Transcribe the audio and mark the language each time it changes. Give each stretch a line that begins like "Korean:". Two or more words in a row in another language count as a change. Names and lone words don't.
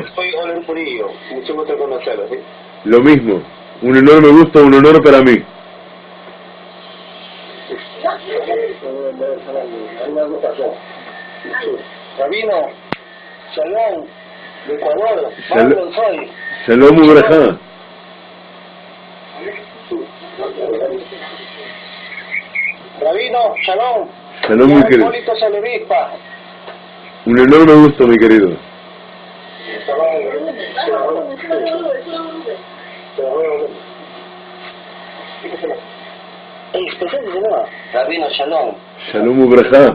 Spanish: Soy Oliver Purillo, mucho gusto conocerlo, ¿sí? Lo mismo, un enorme gusto, un honor para mí. Rabino, Shalom, de Ecuador, soy.
Hebrew: שלום וברכה.
Spanish: Rabino, Shalom. Shalom, mi querido. Un enorme gusto, mi querido. Rabino, Shalom.
Hebrew: שלום וברכה.